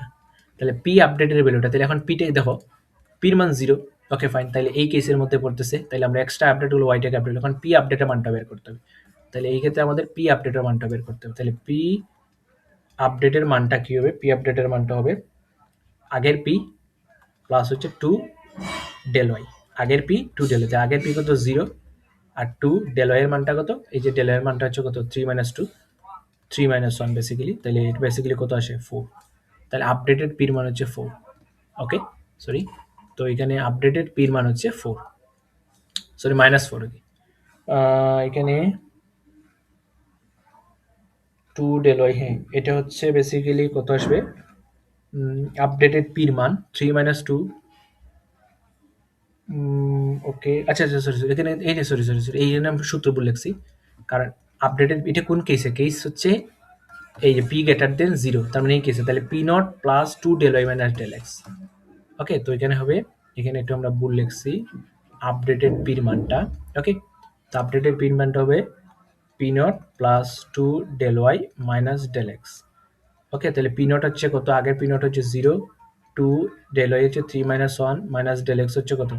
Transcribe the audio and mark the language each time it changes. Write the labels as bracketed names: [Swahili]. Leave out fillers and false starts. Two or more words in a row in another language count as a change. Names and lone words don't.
[Bangla] তাহলে পি আপডেটের ভ্যালুটা, তাহলে এখন পিটাই দেখো, পির মান 0। [English] okay fine, [Bangla] তাহলে এই কেসের মধ্যে পড়তেছে। তাহলে আমরা [English] extra update [Bangla] হলো ওয়াইটাকে আপডেট, এখন পি আপডেটের মানটা বের করতে হবে। তাহলে এই ক্ষেত্রে আমাদের পি আপডেটের মানটা বের করতে হবে। তাহলে পি আপডেটের মানটা কি হবে, পি আপডেটের মানটা হবে আগের পি প্লাস হচ্ছে 2 [English] del y। [Bangla] আগের পি 2 [English] del y, [Bangla] আগের পি কত 0, আর 2 [English] del y [Bangla] এর মানটা কত, এই যে [English] del y [Bangla] এর মানটা হচ্ছে কত 3 মাইনাস 2, 3 মাইনাস 1 বেসিক্যালি। তাহলে এটা বেসিক্যালি কত আসে 4। তাহলে আপডেটেড পির মান হচ্ছে 4। [English] okay sorry, [Bangla] তো এখানে আপডেটেড পির মান হচ্ছে 4, [English] sorry minus [Bangla] 4। ওকে, এখানে 2 [English] del y, [Bangla] হ্যাঁ এটা হচ্ছে বেসিক্যালি কত আসবে, আপডেটেড পির মান 3 মাইনাস 2। ওকে, আচ্ছা আচ্ছা, [English] sorry sorry, [Bangla] এখানে এই যে [English] sorry sorry sorry, [Bangla] এই জন্য আমি সূত্র বলে লিখছি। কারণ আপডেটেড, এটা কোন কেসে, কেস হচ্ছে এই যে [English] p greater than 0, [Bangla] তার মানে এই কেসে। [English] তাহলে p naught plus 2 del y minus del x. [Bangla] ওকে, তো এখানে হবে, এখানে একটু আমরা ভুল লিখছি আপডেটেড পির মানটা। ওকে, তো আপডেটেড পির মানটা হবে [English] p naught plus 2 del y minus del x. [Bangla] ওকে, তাহলে [English] p naught [Bangla] হচ্ছে কত? আগের [English] p naught [Bangla] হচ্ছে 0, 2 [English] del y [Bangla] হচ্ছে 3 মাইনাস 1 [English] minus del x [Bangla] হচ্ছে কত?